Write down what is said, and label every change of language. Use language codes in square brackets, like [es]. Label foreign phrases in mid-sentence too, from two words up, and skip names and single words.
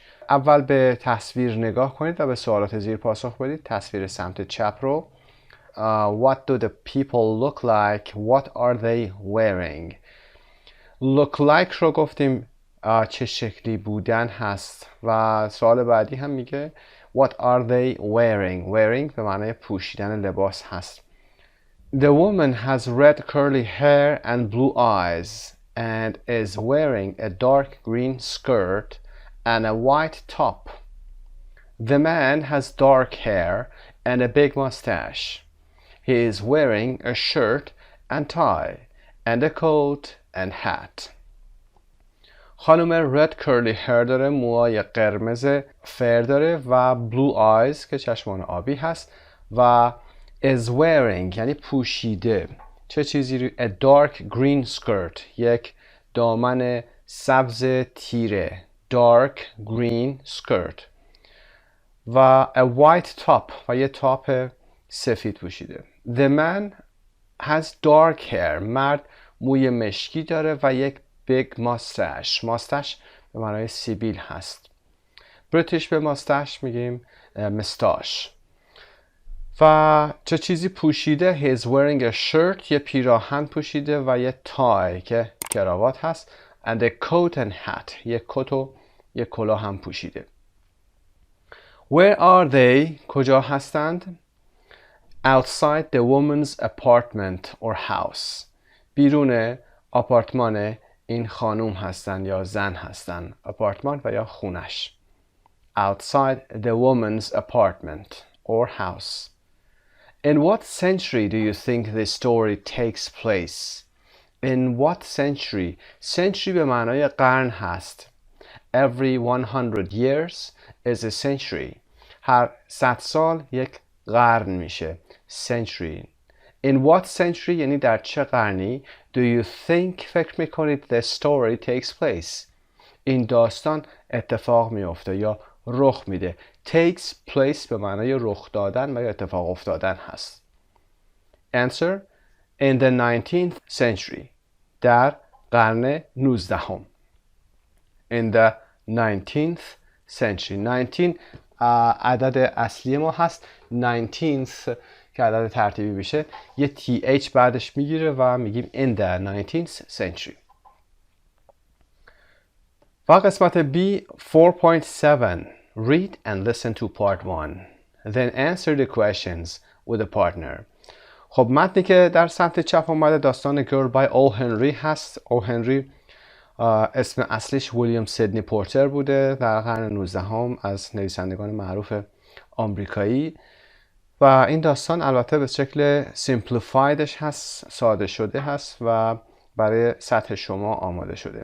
[fa] اول به تصویر نگاه کنید و به سوالات زیر پاسخ بدید. تصویر سمت چپ رو [en] What do the people look like? What are they wearing? Look like [fa] رو گفتیم چه شکلی بودن هست و سوال بعدی هم میگه [en] What are they wearing? [fa] Wearing به معنای پوشیدن لباس هست. [en] The woman has red curly hair and blue eyes and is wearing a dark green skirt and a white top. The man has dark hair and a big mustache. He is wearing a shirt and tie and a coat and hat. [fa] خانم [en] red curly hair [fa] داره، موهای قرمز فر داره و [en] blue eyes [fa] که چشمان آبی هست و [en] is wearing [fa] یعنی پوشیده چه چیزی رو؟ [en] a dark green skirt [fa] یک دامن سبز تیره [en] dark green skirt [fa] و [en] a white top [fa] و یه تاپ سفید پوشیده. [en] The man has dark hair [fa] مرد موی مشکی داره و یک [en] big mustache. [fa] mustache به معنای سیبیل هست. بریتیش به mustache میگیم mustache. و چه چیزی پوشیده؟ [en] He is wearing a shirt [fa] یه پیراهن پوشیده و یه tie که کراوات هست [en] and a coat and hat [fa] یه کت و یه کلاه هم پوشیده. [en] Where are they؟ [fa] کجا هستند؟ [en] Outside the woman's apartment or house [fa] بیرون آپارتمان این خانوم هستن یا زن هستن. آپارتمان و یا خونش. [en] Outside the woman's apartment or house. In what century do you think this story takes place? In what century? Century [fa] به معنای قرن هست. [en] Every 100 years is a century. [fa] هر 100 سال یک قرن میشه. [en] Century. In what century [fa] یعنی در چه قرنی [en] do you think [fa] فکر میکنید [en] the story takes place [fa] این داستان اتفاق میفته یا رخ میده. [en] takes place [fa] به معنای رخ دادن و یا اتفاق افتادن هست. [en] Answer in the 19th century [fa] در قرن 19 [en] in the 19th century 19 [fa] عدد اصلی ما هست. 19th که عدد ترتیبی بشه یه th بعدش میگیره و میگیم [en] in the 19th century. [fa] و قسمت [en] B 4.7 Read and listen to part 1 Then answer the questions with a partner. [fa] خب متنی که در سمت چپ اومده داستان Girl by O. Henry هست. O. Henry اسم اصلیش ویلیام سیدنی پورتر بوده در قرن 19 از نویسندگان معروف آمریکایی و این داستان البته به شکل simplifiedش هست، ساده شده هست و برای سطح شما آماده شده.